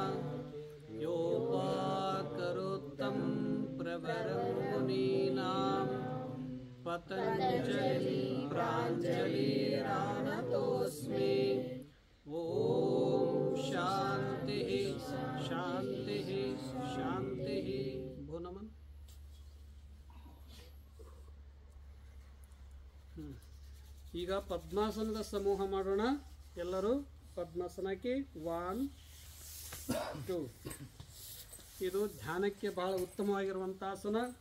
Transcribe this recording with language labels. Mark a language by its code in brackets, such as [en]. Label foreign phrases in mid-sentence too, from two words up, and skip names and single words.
[sa] योपाकरोत्तं प्रवरं मुनीनां पतञ्जलि प्राञ्जलिरानतोऽस्मि। ॐ शान्तिः शान्तिः शान्तिः। भो नमः। [kn] ಈಗ ಪದ್ಮಾಸನದ ಸಮೂಹ ಮಾಡೋಣ. ಎಲ್ಲರೂ ಪದ್ಮಾಸನಕ್ಕೆ 1 2. ಇದು ಧ್ಯಾನಕ್ಕೆ ಬಹಳ ಉತ್ತಮವಾಗಿರುವಂಥ ಆಸನ.